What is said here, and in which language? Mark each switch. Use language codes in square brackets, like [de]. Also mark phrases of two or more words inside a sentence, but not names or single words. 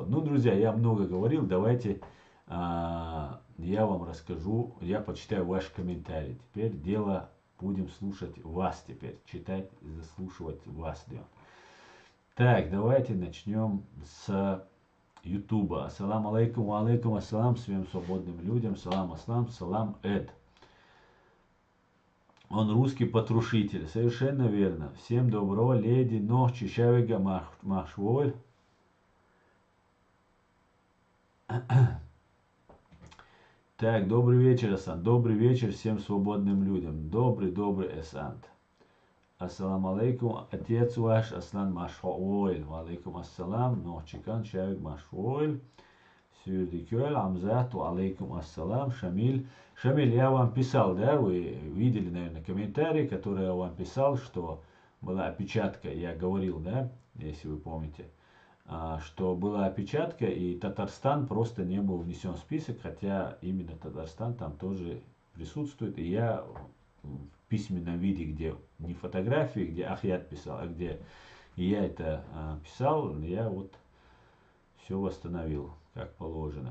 [ru] Ну, друзья, я много говорил, давайте я вам расскажу, я почитаю ваши комментарии. Теперь дело, будем слушать вас теперь, читать и заслушивать вас. Так, давайте начнем с Ютуба. [ar] السلام عليكم، وعليكم السلام [ru] всем свободным людям. Салам аслам, салам эд. Он русский потрошитель. Совершенно верно. Всем доброго, леди, ночи, шавига, махшволь. Так, добрый вечер, Асант. Добрый вечер всем свободным людям. Добрый Асант. [ar] السلام عليكم, [ru] отец ваш, Аслан Машхойль. [ar] وعليكم السلام, [ru] Нохчикан, Шавик Машхойль. Сюрдикёль, Амзату, [ar] عليكم السلام, [ru] Шамиль. Шамиль, я вам писал, да, вы видели, наверное, комментарий, который я вам писал, что была опечатка, я говорил, да, если вы помните, что была опечатка, и Татарстан просто не был внесен в список, хотя именно Татарстан там тоже присутствует, и я в письменном виде, где не фотографии, где Ахьят писал, а где я это писал, я вот все восстановил, как положено.